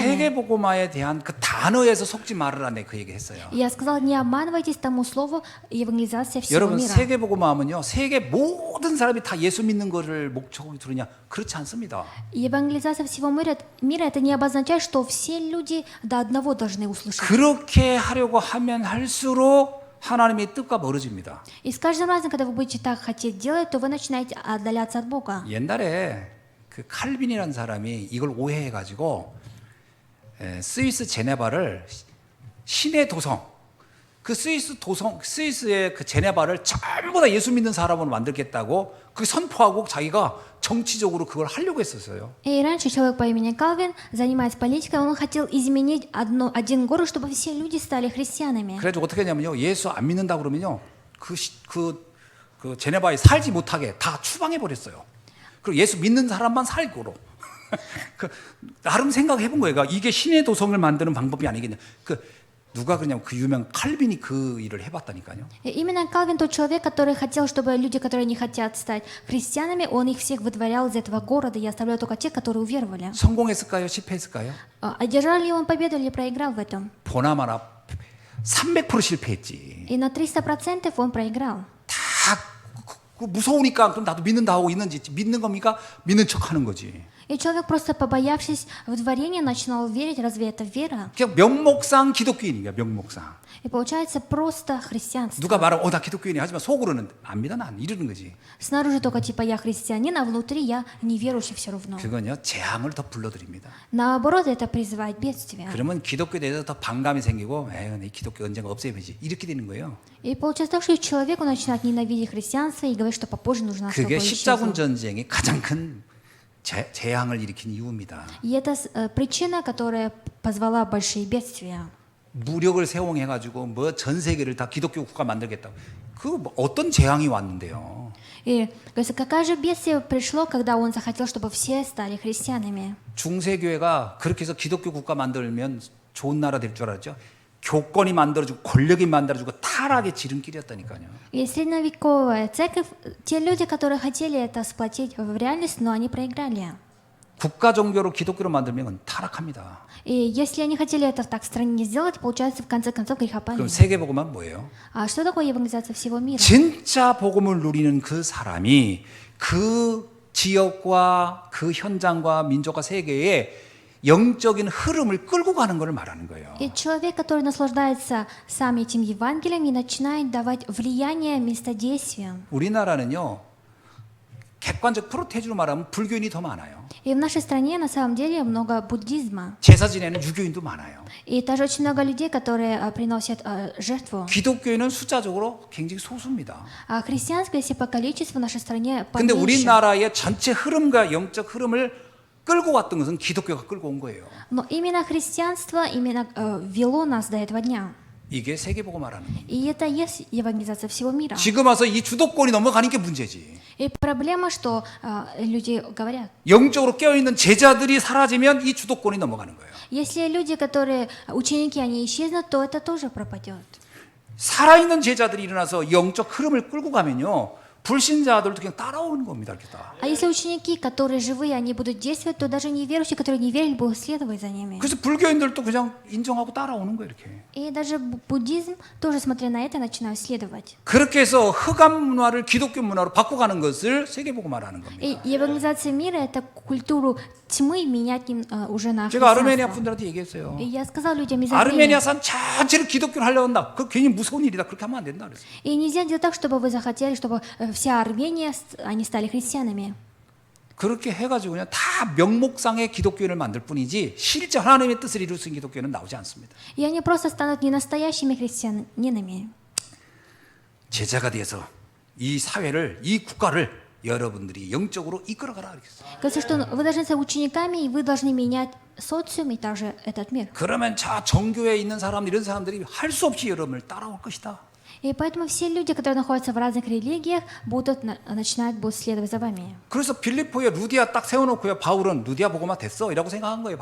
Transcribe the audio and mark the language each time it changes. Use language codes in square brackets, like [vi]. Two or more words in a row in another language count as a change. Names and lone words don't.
[ko] 세계복음화에 대한 그 단어에서 속지 말으라 내 그 얘기 했어요. [ru] И я сказала, не обманывайтесь тому слову евангелизация всего [ko] 여러분 [ru] мира. [ko] 세계복음화하면요 세계 모든 사람이 다 예수 믿는 거를 목적으로 두느냐 그렇지 않습니다. [ru] Евангелизация всего мира это не обозначает, что все люди до одного должны услышать. [ko] 그렇게 하려고 하면 할수록 하나님의 뜻과 멀어집니다. [ru] И с каждым разом, когда вы будете так хотеть делать, то вы начинаете отдаляться от Бога. [ko] 옛날에 그 칼빈이라는 사람이 이걸 오해해가지고 스위스 제네바를 신의 도성, 그 스위스의 그 제네바를 전부 다 예수 믿는 사람으로 만들겠다고 그 선포하고 자기가 정치적으로 그걸 하려고 했었어요. [ru] И раньше человек по имени Калвин, занимаясь политикой, он хотел изменить один город, чтобы все люди стали христианами. [ko] 그래가지고 어떻게 했냐면요, 예수 안 믿는다 그러면요, 그 제네바에 살지 못하게 다 추방해 버렸어요. 그리고 예수 믿는 사람만 살고로. 그 나름 생각해본 거예요. 이게 신의 도성을 만드는 방법이 아니겠냐. 누가 그러냐면 그 유명 칼빈이 그 일을 해봤다니까요. [ru] И именно Калвин тот человек, который хотел, чтобы люди, которые не хотят стать христианами, он их всех выдворял из этого города и оставлял только тех, которые уверовали. [ko] 성공했을까요? 실패했을까요? [ru] Одержал ли он победу или проиграл в этом? [ko] 보나마나 300% 실패했지. [ru] И на 300% он проиграл. [ko] 다 무서우니까 그럼 나도 믿는다 하고 있는지 믿는 겁니까? 믿는 척하는 거지. [ru] И человек просто побоявшись выдворения начинал верить, разве это вера? [ko] 그냥 명목상 기독교인이야, 명목상. [ru] И получается просто христианство. [ko] 누가 말하면 나 기독교인이 하지만 속으로는 안 믿어 난 이러는 거지. [ru] Снаружи только типа я христианин, а внутри я неверующий все равно. [ko] 그건요 재앙을 더 불러들입니다. [ru] Наоборот, это призывает бедствие. [ko] 그러면 기독교에 대해서 더 반감이 생기고 에이 내 기독교 언젠가 없애야지 이렇게 되는 거예요. [ru] И получается так, что человек начинает ненавидеть христианство и говорит, что попозже нужно, чтобы [ko] 그게 십자군 [ru] исчезло. [ko] 전쟁이 가장 큰 재앙을 일으킨 이유입니다. [ru] И это причина, которая позвала большие бедствия. [ko] 무력을 세용해가지고 뭐 전 세계를 다 기독교 국가 만들겠다. 뭐 어떤 재앙이 왔는데요. [ru] И говорится, какое же бедствие пришло, когда он захотел, чтобы все стали христианами. [ko] 중세교회가 그렇게 해서 기독교 국가 만들면 좋은 나라 될 줄 알았죠. 교권이 만들어주고 권력이 만들어주고 타락의 지름길이었다니까요. [ru] И средневековая церковь, те люди, которые хотели это сплотить в реальность, но они проиграли. [ko] 국가 종교로 기독교로 만들면 타락합니다. [ru] И если они хотели это так в стране сделать, получается, в конце концов, грехопадение. [ko] 그럼 세계복음은 뭐예요? [ru] А что такое евангелизация всего мира? [ko] 진짜 복음을 누리는 그 사람이 그 지역과 그 현장과 민족과 세계에 영적인 흐름을 끌고 가는 걸 말하는 거예요. [ru] И человек, который наслаждается сам этим Евангелием и начинает давать влияние местодействием. [ko] 우리나라는요, 객관적 프로테주로 말하면 불교인이 더 많아요. [ru] И в нашей стране на самом деле много буддизма. [ko] 제사 지내는 유교인도 많아요. [ru] И также очень много людей, которые приносят жертву. [ko] 기독교인은 숫자적으로 굉장히 소수입니다. [ru] А христианское, если по количеству в нашей стране [ko] 근데 [ru] поменьше. [ko] 우리나라의 전체 흐름과 영적 흐름을 끌고 왔던 것은 기독교가 끌고 온 거예요. [ru] Но именно христианство именно вело нас до этого дня. [ko] 이게 세계보고 말하는 겁니다. [ru] И это есть евангелизация всего мира. [ko] 지금 와서 이 주도권이 넘어가는 게 문제지. [ru] И проблема, что люди говорят, [ko] 영적으로 깨어있는 제자들이 사라지면 이 주도권이 넘어가는 거예요. [ru] если люди, которые ученики, они исчезнут, то это тоже пропадет. [ko] 살아있는 제자들이 일어나서 영적 흐름을 끌고 가면요, 불신자들도 그냥 따라오는 겁니다. 이렇게 다. [ru] А если ученики, которые живые, они будут действовать, то даже неверующие, которые не верили, будут следовать за ними. [ko] 그래서 불교인들도 그냥 인정하고 따라오는 거예요. 이렇게. [ru] И даже буддизм, тоже смотря на это, начинают следовать. [ko] 그렇게 해서 흑암 문화를 기독교 문화로 바꿔가는 것을 세계보고 말하는 겁니다. [ru] И евангелизация мира — это культуру тьмы менять уже на [ko] 제가 아르메니아 [ru] христианство. [ko] 분들한테 얘기했어요. [ru] И я сказал людям из [ko] 아르메니아 [ru] Армении, [ko] 산 전체를 기독교로 하려고 한다. 그 괜히 무서운 일이다. 그렇게 하면 안 된다. 그랬어요. [ru] и нельзя делать так, чтобы вы захотели, чтобы вся Армения, они стали христианами. [ko] 그렇게 해가지고 그냥 다 명목상의 기독교인을 만들 뿐이지 실제 하나님의 뜻을 이룰 수 있는 기독교는 나오지 않습니다. [ru] И они просто станут не настоящими христианинами. [ko] 제자가 돼서 이 사회를, 이 국가를 여러분들이 영적으로 이끌어가라. 이렇게 했어요. [ru] Говорится, что вы должны стать учениками, и вы должны менять социум и также этот мир. [ko] 그러면 저 정교에 있는 사람들, 이런 사람들이 할 수 없이 여러분을 따라올 것이다. [ru] И поэтому все люди, которые находятся в разных религиях, будут следовать за вами. [ko] 그래서 빌립보에 루디아 딱 세워놓고요. 바울은 루디아 보고만 됐어 이라고 생각한 거예요.